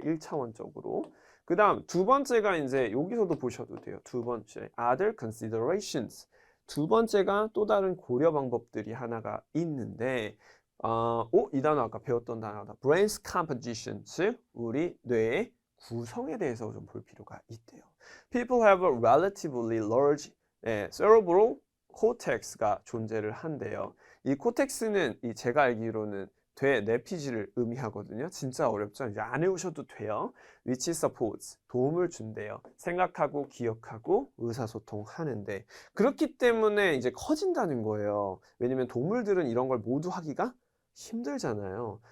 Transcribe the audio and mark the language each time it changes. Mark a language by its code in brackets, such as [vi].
[ko] 1차원적으로. 그 다음 두 번째가 이제 여기서도 보셔도 돼요. 두 번째, other considerations. 두 번째가 또 다른 고려 방법들이 하나가 있는데 이 단어 아까 배웠던 단어다. brain's composition, 즉 우리 뇌의 구성에 대해서 좀 볼 필요가 있대요. [en] People have a relatively large cerebral cortex가 존재를 한대요. [ko] 이 코텍스는 제가 알기로는 뇌 내피지를 의미하거든요. 진짜 어렵죠? 이제 안 외우셔도 돼요. [en] Which supports, [ko] 도움을 준대요. 생각하고 기억하고 의사소통하는데 그렇기 때문에 이제 커진다는 거예요. 왜냐면 동물들은 이런 걸 모두 하기가 힘들잖아요.